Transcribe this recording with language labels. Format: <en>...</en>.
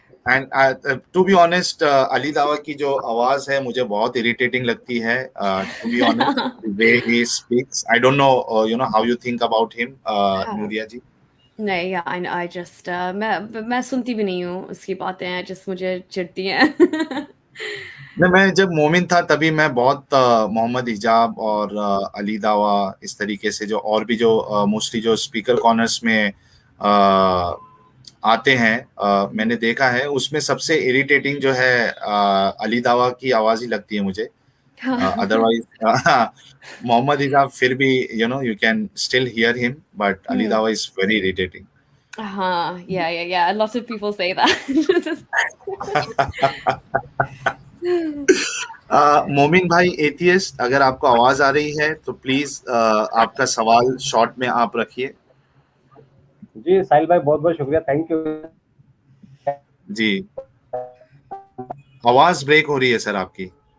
<en>And to be honest,</en> <hi>Ali Dawa की जो आवाज है मुझे बहुत irritating लगती है.</hi> <en>To be honest, the way he speaks, I don't know, how you think about him, Nuriya ji.</en> <hi>नहीं, I just मैं सुनती भी नहीं हूँ उसकी बातें, just मुझे चिढ़ती हैं। नहीं, मैं जब मोमिन था तभी मैं बहुत मोहम्मद हिजाब और अली दावा इस तरीके से जो और भी जो मोस्टली जो स्पीकर कॉर्नर्स में आते हैं मैंने देखा है, उसमें सबसे इरिटेटिंग जो है अली दावा की आवाज ही लगती है मुझे।</hi> <en>Otherwise Mohammed Hijab फिर भी you can still hear him, but Ali Dawah is very irritating. Yeah. A lot of people say that.</en> <hi>मोमिन भाई एथियस्ट, अगर आपको आवाज आ रही है तो प्लीज आपका सवाल शॉर्ट में आप रखिए। जी साहिल भाई बहुत बहुत शुक्रिया, थैंक यू। जी आवाज ब्रेक हो रही है सर आपकी।</hi>